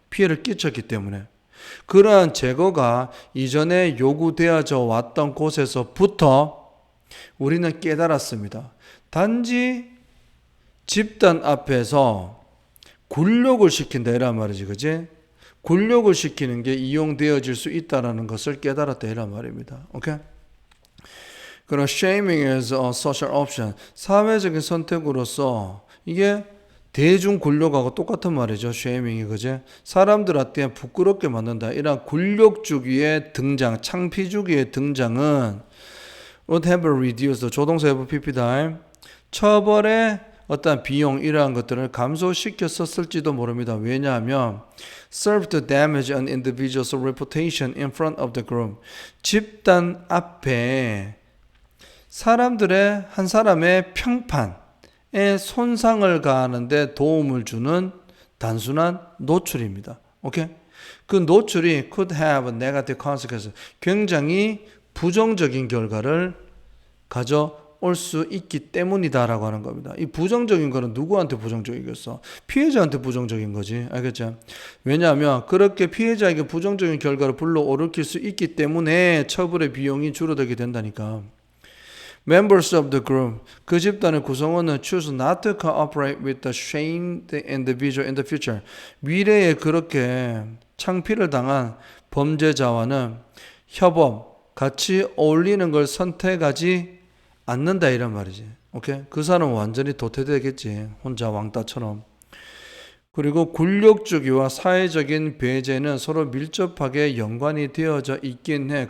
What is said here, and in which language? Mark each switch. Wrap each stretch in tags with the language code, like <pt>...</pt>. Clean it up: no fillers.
<ko>피해를 끼쳤기 때문에. 그러한 제거가 이전에 요구되어져 왔던 곳에서부터 우리는 깨달았습니다. 단지 집단 앞에서 굴욕을 시킨다 이란 말이지, 그지? 굴욕을 시키는 게 이용되어질 수 있다는 것을 깨달았다 이란 말입니다. 오케이? 그럼</ko> <en>shaming is a social option.</en> <ko>사회적인 선택으로서 이게 대중 굴욕하고 똑같은 말이죠. 쉐이밍이 그제 사람들한테 부끄럽게 만든다. 이런 굴욕 주기의 등장, 창피 주기의 등장은</ko> <en>would have reduced</en> <ko>조동사 have pp다. 처벌의 어떤 비용 이러한 것들을 감소시켰었을지도 모릅니다. 왜냐하면</ko> <en>serve to damage an individual's reputation in front of the group.</en> <ko>집단 앞에 사람들의 한 사람의 평판에 손상을 가하는데 도움을 주는 단순한 노출입니다. 오케이? 그 노출이</ko> <en>could have negative consequences.</en> <ko>굉장히 부정적인 결과를 가져올 수 있기 때문이다라고 하는 겁니다. 이 부정적인 거는 누구한테 부정적이겠어? 피해자한테 부정적인 거지. 알겠죠? 왜냐하면 그렇게 피해자에게 부정적인 결과를 불러일으킬 수 있기 때문에 처벌의 비용이 줄어들게 된다니까.</ko> <en>Members of the group,</en> <ko>그 집단의 구성원은</ko> <en>choose not to cooperate with the shamed individual in the future.</en> <ko>미래에 그렇게 창피를 당한 범죄자와는 협업, 같이 어울리는 걸 선택하지 않는다 이런 말이지. 오케이? 그 사람은 완전히 도태되겠지. 혼자 왕따처럼. 그리고 굴욕주기와 사회적인 배제는 서로 밀접하게 연관이 되어져 있긴 해.</ko>